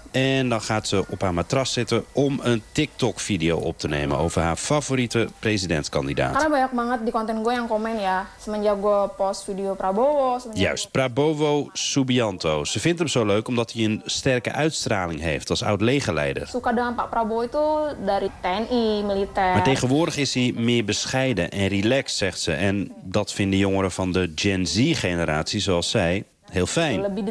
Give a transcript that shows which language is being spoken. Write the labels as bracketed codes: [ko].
[nl] En dan gaat ze op haar matras zitten om een TikTok-video op te nemen over haar favoriete presidentskandidaat. [id] Karena banyak banget di konten gue yang komen ya, semenjak gue post video Prabowo. [nl] Juist, Prabowo Subianto. Ze vindt hem zo leuk omdat hij een sterke uitstraling heeft als oud-legerleider. [id] Suka dengan Pak Prabowo itu dari TNI, militair. [nl] Maar tegenwoordig is hij meer bescheiden en relaxed, zegt ze. En dat vinden jongeren van de Gen Z generatie zoals zij heel fijn.